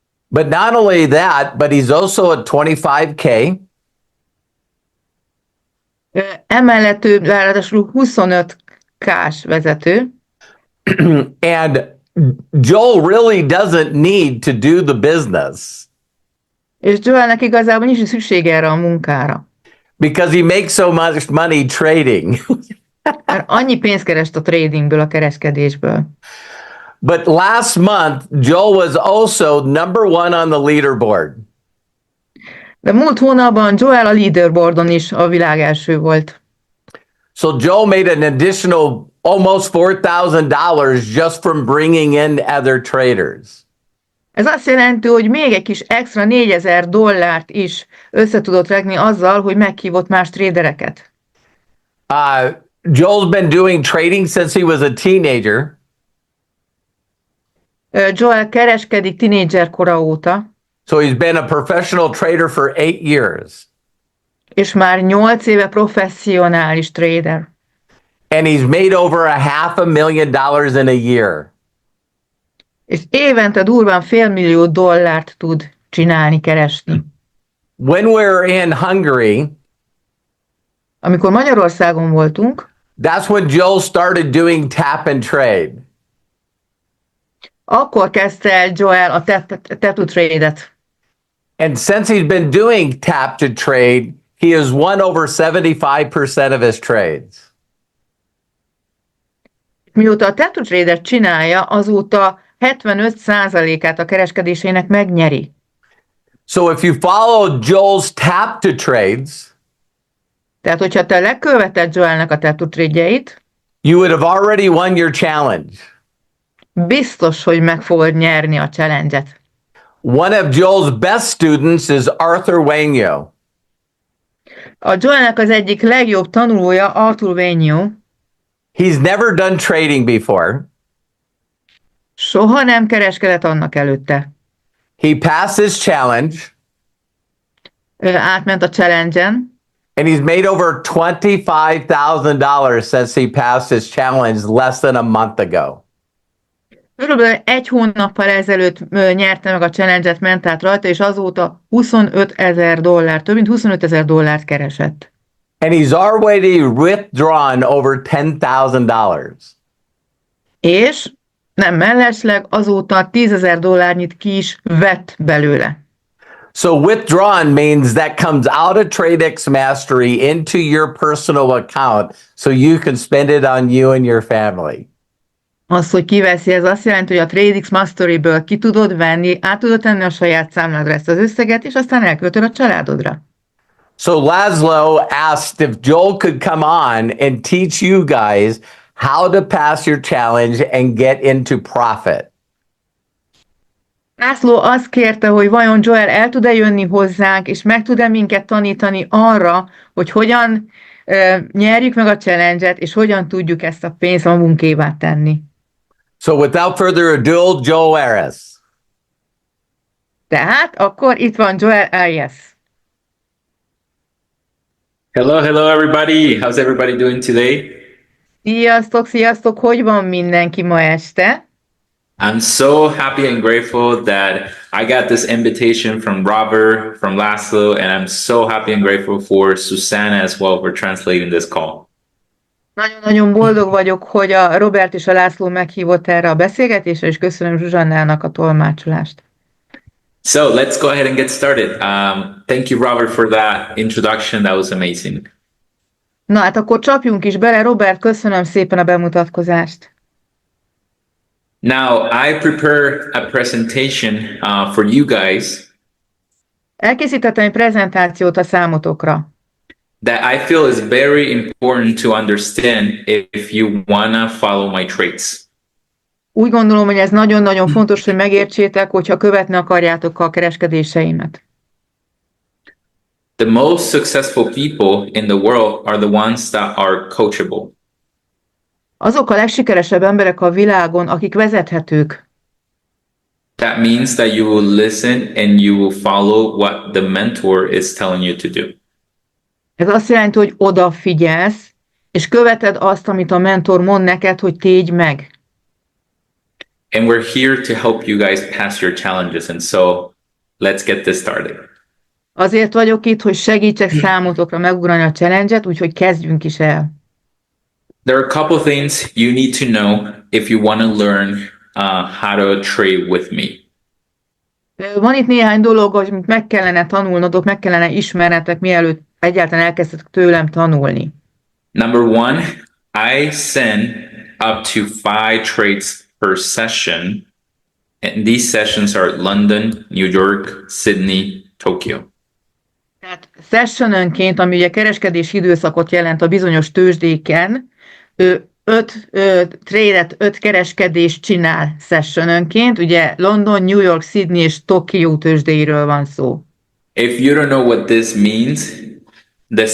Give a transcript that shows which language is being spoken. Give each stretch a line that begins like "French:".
English: But not only that, but he's also a 25K.
Hungarian: Emellett ő ráadásul 25K-s vezető,
English: And Joel really doesn't need to do the business
Hungarian: és Joelnek igazából nincs szüksége erre a munkára,
English: because he makes so much money trading.
Hungarian: mert annyi pénzt kerest a tradingből, a kereskedésből.
English: But last month, Joel was also number one on the leaderboard.
Hungarian: De múlt hónapban Joel a leaderboardon is a világ első volt.
English: So Joel made an additional almost $4,000 just from bringing in other traders.
Hungarian: Ez azt jelenti, hogy még egy kis extra $4000 is össze tudott regni azzal, hogy meghívott más tradereket.
English: Joel's been doing trading since he was a teenager.
Hungarian: Joel kereskedik tinédzser kora óta,
English: So he's been a professional trader for 8 years.
Hungarian: és már 8 éve professzionális trader.
English: And he's made over $500,000 in a year.
Hungarian: És évente durván $500,000 tud csinálni, keresni.
English: When we're in Hungary,
Hungarian: Amikor Magyarországon voltunk,
English: that's when Joel started doing tap and trade.
Hungarian: akkor kezdte el Joel a tap-to-trade-et.
English: And since he's been doing tap to trade, he has won over 75% of his trades.
Hungarian: Mióta a tap-to-trade-et csinálja, azóta 75%-át a kereskedésének megnyeri.
English: So if you follow Joel's tap to trades,
Hungarian: Tehát, hogyha te leköveted Joelnek a tap-to-trade-jeit,
English: you would have already won your challenge.
Hungarian: biztos, hogy meg fogod nyerni a challenge-et.
English: One of Joel's best students is Arthur Wainyo.
Hungarian: A Joelnek az egyik legjobb tanulója Arthur Wainyo.
English: He's never done trading before.
Hungarian: Soha nem kereskedett annak előtte.
English: He passed his challenge
Hungarian: Ő átment a challenge-en,
English: and he's made over $25,000 since he passed his challenge less than a month ago.
Hungarian: körülbelül egy hónappal ezelőtt nyerte meg a challenge-et, ment át rajta, és azóta $25,000, több mint $25,000 keresett.
English: And he's already withdrawn over $10,000.
Hungarian: És nem mellesleg azóta $10,000 ki is vett belőle.
English: So withdrawn means that comes out of TradeX Mastery into your personal account so you can spend it on you and your family.
Hungarian: Az, hogy kiveszi, ez azt jelenti, hogy a TradeX Mastery-ből ki tudod venni, át tudod tenni a saját számládra ezt az összeget, és aztán elköltöd a családodra.
English: So Laszlo asked if Joel could come on and teach you guys how to pass your challenge and get into profit.
Hungarian: László azt kérte, hogy vajon Joel el tud-e jönni hozzánk, és meg tud-e minket tanítani arra, hogy hogyan nyerjük meg a challenge-et, és hogyan tudjuk ezt a pénzt magunkévá tenni.
English: So without further ado, Joel Arias.
Hungarian: Tehát akkor itt van Joel Arias.
English: Hello, everybody. How's everybody doing today?
Hungarian: Sziasztok, hogy van mindenki ma este?
English: I'm so happy and grateful that I got this invitation from Robert, from Laszlo, and I'm so happy and grateful for Susanna as well for translating this call.
Hungarian: Nagyon-nagyon boldog vagyok, hogy a Robert és a László meghívott erre a beszélgetésre, és köszönöm Zsuzsannának a tolmácsolást.
English: So let's go ahead and get started. Thank you, Robert, for that introduction. That was amazing.
Hungarian: Na hát akkor csapjunk is bele. Robert, köszönöm szépen a bemutatkozást.
English: Now, I prepared a presentation for you guys
Hungarian: Elkészítettem egy prezentációt a számotokra,
English: that I feel is very important to understand if you wanna follow my traits.
Hungarian: Úgy gondolom, hogy ez nagyon-nagyon fontos, hogy megértsétek, hogyha követni akarjátok a kereskedéseimet.
English: The most successful people in the world are the ones that are coachable.
Hungarian: Azok a legsikeresebb emberek a világon, akik vezethetők.
English: That means that you will listen and you will follow what the mentor is telling you to do.
Hungarian: Ez azt jelenti, hogy odafigyelsz, és követed azt, amit a mentor mond neked, hogy tégy meg.
English: And we're here to help you guys pass your challenges. And so let's get this started.
Hungarian: Azért vagyok itt, hogy segítsek számotokra megugrani a challenge-et, úgyhogy kezdjünk is el.
English: There are a couple things you need to know if you want to learn how to trade with me.
Hungarian: Van itt néhány dolog, amit meg kellene tanulnotok, meg kellene ismernetek, mielőtt egyáltalán elkezdtek tőlem tanulni.
English: Number one, I send up to 5 trades per session. And these sessions are London, New York, Sydney, Tokyo.
Hungarian: Tehát sessionönként, ami ugye kereskedési időszakot jelent a bizonyos tőzsdéken, 5 trade-et, 5 kereskedést csinál sessionönként, ugye London, New York, Sydney és Tokió tőzsdéiről van szó.
English: If you don't know what this means, the